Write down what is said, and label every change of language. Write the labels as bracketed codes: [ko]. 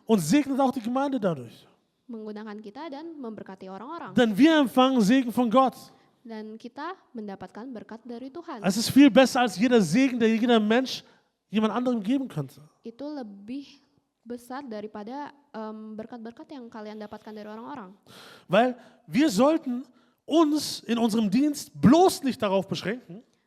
[de] und segnet auch die Gemeinde dadurch. [id] kita dan memberkati orang-orang. [de] Denn wir empfangen Segen von Gott. [id] Dan kita mendapatkan berkat dari Tuhan. [de] Es ist viel besser als jeder Segen, der jeder Mensch jemand anderem geben könnte. [id] Itu lebih besar daripada berkat-berkat yang kalian dapatkan dari orang-orang. [de] Weil wir sollten uns in unserem Dienst bloß nicht darauf beschränken,